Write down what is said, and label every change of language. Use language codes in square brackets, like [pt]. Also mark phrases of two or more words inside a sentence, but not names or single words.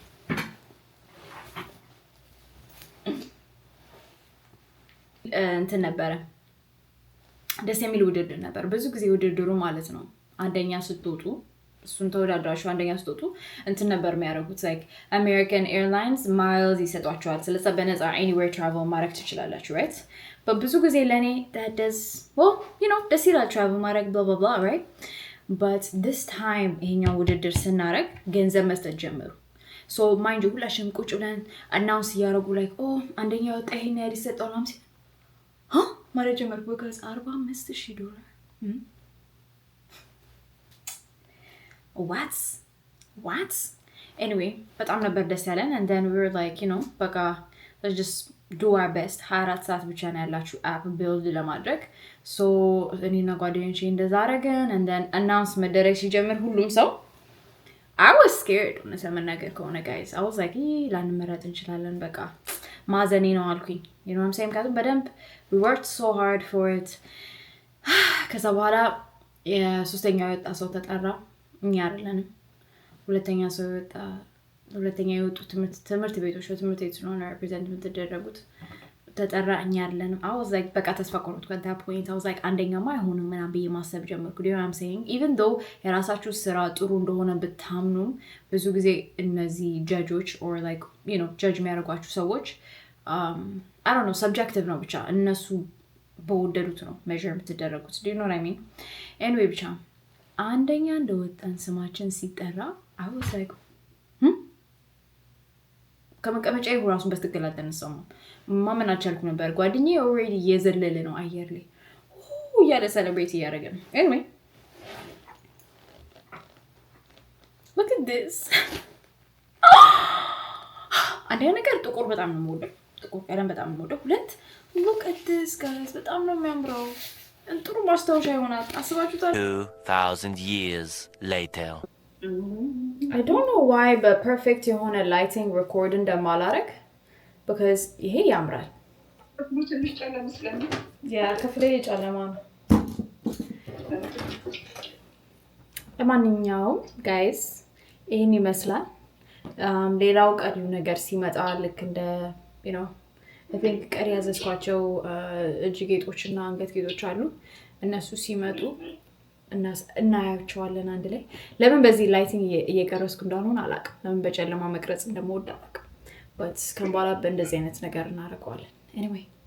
[am] እንትን ነበረ ደስ የሚል ውድድር ነበር ብዙ ጊዜ ውድድሩ ማለት ነው አንደኛ ስትወጡ እሱን ተወዳድራችሁ አንደኛ ስትወጡ እንትን ነበር የሚያደርጉት [en] like American Airlines miles [am] ይሰጧችኋል ስለዚህ በነፃ [en] anywhere travel [am] ማድረግ ትችላላችሁ [en] right but [am] ብዙ ጊዜ ለኔ [en] that does well you know [am] ደስ ይላል travel ማድረግ [en] blah blah blah right but this time [am] ይሄኛው ውድድር ስናረግ ገንዘብ መስጠት ጀመሩ [en] so mind you [am] ሁላችንም ቁጭ ብለን announce ያደርጉ [en] like oh [am] አንደኛ ወጣ ይሄን ያህል ይሰጣል ማለት huh ማለት ጀመርኩ because $45,000 [en] what anyway [am] በጣም ነበር ደስ ያለን [en] and then we were like you know በቃ let's just do our best [am] 24 ሰዓት ብቻ ነው ያላችሁ [en] app build [am] ለማድረግ so እኔና ጓደኞቼ እንደዛ አደረግን [en] and then announce [am] መደረግ ሲጀምር ሁሉም ሰው [en] I was scared when I [am] መናገር ከሆነ [en] guys I was like [am] ላንመረጥ እንችላለን በቃ ማዘኔ ነው አልኩኝ [en] you know what I'm saying [am] ካቱም በደንብ [en] we worked so hard for it [am] ከዛ በኋላ የሶስተኛው የወጣ ሰው ተጠራ እኛ አይደለንም ሁለተኛ የወጡ ትምህርት ቤቶች ትምህርት ቤት ነው represent የምትደረጉት ተጠራ እኛ አይደለንም [en] I was like [am] በቃ ተስፋ ቆርጥኩ at [en] that point I was like [am] አንደኛማ አይሆንም ምናምን ብዬ ማሰብ ጀመርኩ [en] you know what I'm saying even though [am] የራሳችሁ ስራ ጥሩ እንደሆነ ብታምኑ ብዙ ጊዜ እነዚህ [en] judges or like you know judge [am] የሚያደርጓችሁ ሰዎች [en] I don't know subjective [am] ነው ብቻ እነሱ በወደዱት ነው measure የምትደረጉት [en] do you know what I mean anyway [am] ብቻ አንደኛ እንደወጣን ስማችን ሲጠራ [en] I was like [am] ከመቀመጫዬ ራሱን በትክክል አልተነሳሁም ማመን አልቻልኩም ነበር ጓደኛዬ already እየዘለለ ነው አየር ላይ እያለ celebrate እያደረገ ነው [en] anyway look at this [am] አንደኛ ነገር ጥቁር በጣም ነው የምወደው ጥቁር ቀለም በጣም ነው የምወደው ሁለት [en] look at this guys [am] በጣም ነው የሚያምረው ጥሩ ማስታወሻ ይሆናል አስባችሁታል [en] 2000 years later I don't know why but perfect የሆነ lighting record እንደማላረግ because [am] ይሄ ያምራል ከፍሌ ጨለማ ነው ለማንኛውም guys ይሄን ይመስላል ሌላው ቀሪው ነገር ሲመጣ ልክ እንደ [en] you know I think [am] ቀሪ ያዘዝኳቸው እጅ ጌጦችና አንገት ጌጦች አሉ እነሱ ሲመጡ እናያቸዋለን አንድ ላይ ለምን በዚህ ላይቲንግ እየቀረስኩ እንዳልሆነ አላውቅም ለምን በጨለማ መቅረጽ እንደምወድ አላውቅም but ከንባላ በእንደዚህ አይነት ነገር እናደርገዋለን anyway